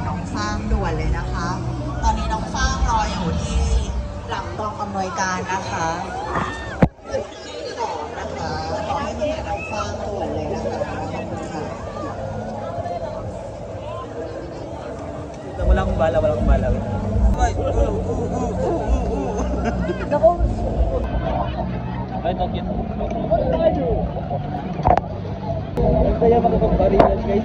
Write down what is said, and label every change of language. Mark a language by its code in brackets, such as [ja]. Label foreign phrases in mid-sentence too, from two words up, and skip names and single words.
[th] น้องฟ้างด่วนเลยนะคะ ตอนนี้น้องฟ้างรออยู่ที่หลังกองอำนวยการนะคะพี่ผอมนะคะขอให้มาหาน้องฟ้างด่วนเลยนะคะขอบคุณค่ะ [tl] Wala akong bala. Ay, tokyo. Kaya makapag-barilan guys.